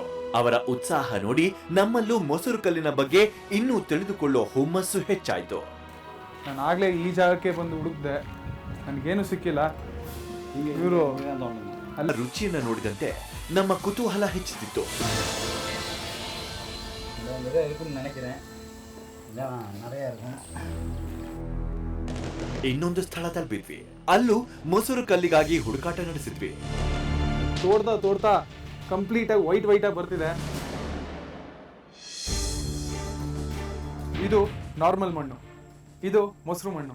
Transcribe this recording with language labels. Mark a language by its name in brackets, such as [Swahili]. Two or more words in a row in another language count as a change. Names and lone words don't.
[Kannada] ಅವರ ಉತ್ಸಾಹ ನೋಡಿ ನಮ್ಮಲ್ಲೂ ಮೊಸರು ಕಲ್ಲಿನ ಬಗ್ಗೆ ಇನ್ನೂ ತಿಳಿದುಕೊಳ್ಳೋ ಹುಮ್ಮಸ್ಸು ಹೆಚ್ಚಾಯ್ತು. ನಾನು ಆಗ್ಲೇ ಈ ಜಾಗಕ್ಕೆ ಬಂದು ಹುಡುಕ್ದೆ, ನನಗೇನು ಸಿಕ್ಕಿಲ್ಲ. ಇವರು ಅಲ್ಲ ರುಚಿಯನ್ನ ನೋಡಿದಂತೆ ನಮ್ಮ ಕುತೂಹಲ ಹೆಚ್ಚುತ್ತಿತ್ತು. [Tamil] நினைக்கிறேன் நிறைய இருக்கும். [Kannada] ಇನ್ನೊಂದು ಸ್ಥಳ ತಲುಪಿದ್ವಿ. ಅಲ್ಲೂ ಮೊಸರು ಕಲ್ಲಿಗಾಗಿ ಹುಡುಕಾಟ ನಡೆಸಿದ್ವಿ. ತೋಡ್ತಾ ಕಂಪ್ಲೀಟ್ ಆಗಿ ವೈಟ್ ಆಗಿ ಬರ್ತಿದೆ. ಇದು ನಾರ್ಮಲ್ ಮಣ್ಣು, ಇದು ಮೊಸರು ಮಣ್ಣು.